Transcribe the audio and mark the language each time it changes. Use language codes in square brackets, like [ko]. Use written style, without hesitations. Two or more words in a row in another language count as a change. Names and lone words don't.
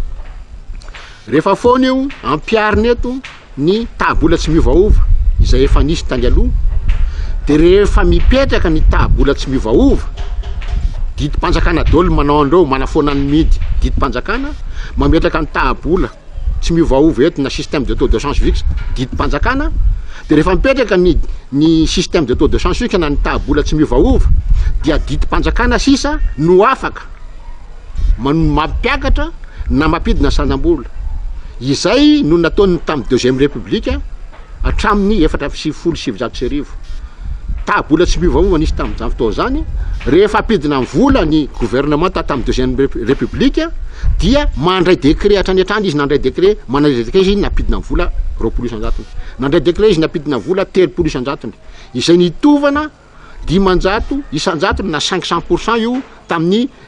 [mg] rehefa foana io ampiariny eto ny tahabola tsy miovaova izay efa nisy tany aloha de rehefa mipetraka ny tahabola tsy miovaova didim-panjakana dolo manao andreo manafoana ny midy didim-panjakana mametraka ny tahabola tsy miovaova eto na [fr] système de taux de change fixe [mg] didim-panjakana de rehefa mipetraka ny [fr] système de taux de change fixe [mg] na ny tahabola tsy miovaova dia didim-panjakana sisa no afaka mampiakatra na mampidina sanam-bola izay no nataony tamin'ny [fr] 2e république [mg] hatramin'ny 470 tahabola tsy miovaova nisy tamin'izany fotoana zany rehefa apidina ny vola ny gouvernement tamin'ny [fr] 2e république [mg] dia mandray décret hatrany izy nandray décret manandray décret izy napidina ny vola 20 isanjatony nandray décret izy napidina ny vola 30 isanjatony izay nitovana 500 isanjatony na 500% io tamin'ny